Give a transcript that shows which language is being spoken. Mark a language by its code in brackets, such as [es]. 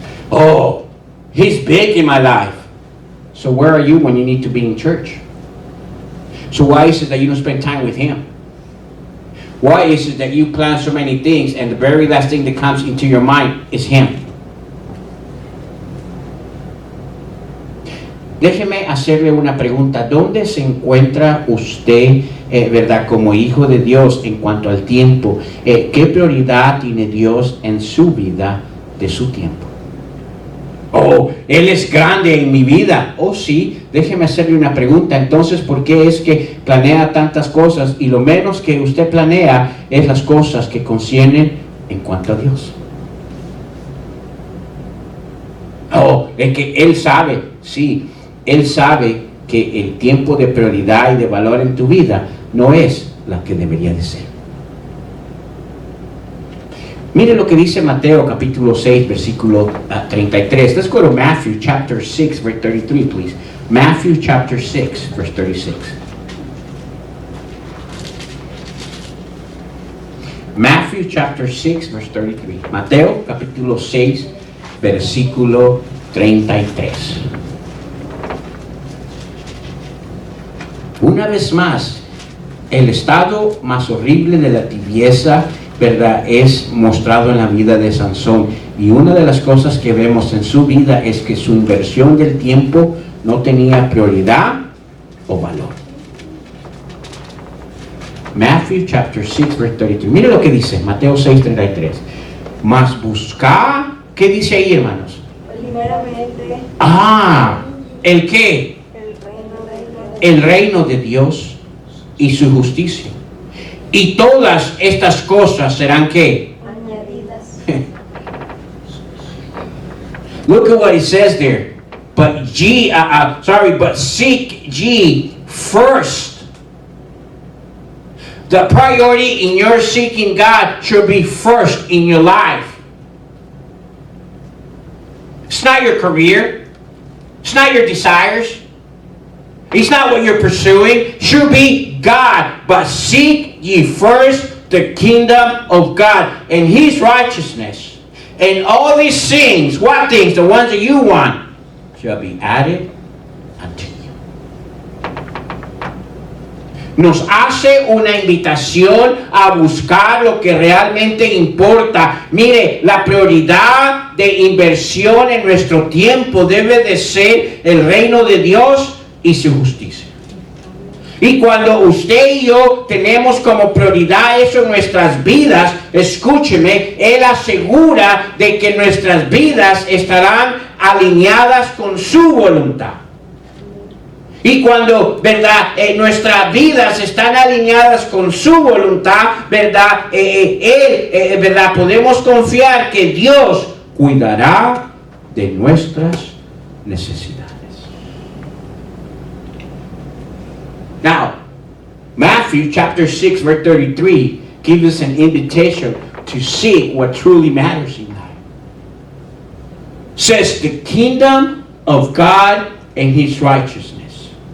[en] Oh, he's big in my life. So where are you when you need to be in church? So why is it that you don't spend time with him? Why is it that you plan so many things and the very last thing that comes into your mind is him? [es] Déjeme hacerle una pregunta. ¿Dónde se encuentra usted, verdad, como hijo de Dios en cuanto al tiempo? ¿Qué prioridad tiene Dios en su vida de su tiempo? Oh, Él es grande en mi vida. Oh, sí, déjeme hacerle una pregunta. Entonces, ¿por qué es que planea tantas cosas y lo menos que usted planea es las cosas que conciernen en cuanto a Dios? Oh, es que Él sabe, sí, Él sabe que el tiempo de prioridad y de valor en tu vida no es la que debería de ser. Mire lo que dice Mateo capítulo 6, versículo 33. [en] Let's go to Matthew chapter 6, verse 33, please. Matthew chapter 6, verse 36. Matthew chapter 6, verse 33. [es] Mateo capítulo 6, versículo 33. Una vez más, el estado más horrible de la tibieza, ¿verdad?, es mostrado en la vida de Sansón. Y una de las cosas que vemos en su vida es que su inversión del tiempo no tenía prioridad o valor. [en] Matthew chapter 6, verse 33. [es] Mire lo que dice, Mateo 6, 33. Mas buscad, ¿qué dice ahí, hermanos? Primeramente. ¿El qué? El reino de Dios y su justicia. Y todas estas cosas serán ¿qué? Añadidas. [en] Look at what it says there. But seek ye first. The priority in your seeking God should be first in your life. It's not your career. It's not your desires. It's not what you're pursuing. It should be God. But seek ye first the kingdom of God and His righteousness. And all these things, what things? The ones that you want, shall be added unto you. [es] Nos hace una invitación a buscar lo que realmente importa. Mire, la prioridad de inversión en nuestro tiempo debe de ser el reino de Dios y su justicia. Y cuando usted y yo tenemos como prioridad eso en nuestras vidas, escúcheme, Él asegura de que nuestras vidas estarán alineadas con su voluntad. Y cuando, ¿verdad?, nuestras vidas están alineadas con su voluntad, ¿verdad?, ¿verdad?, podemos confiar que Dios cuidará de nuestras necesidades. [en] Now, Matthew chapter 6, verse 33 gives us an invitation to seek what truly matters in life. Says the kingdom of God and His righteousness.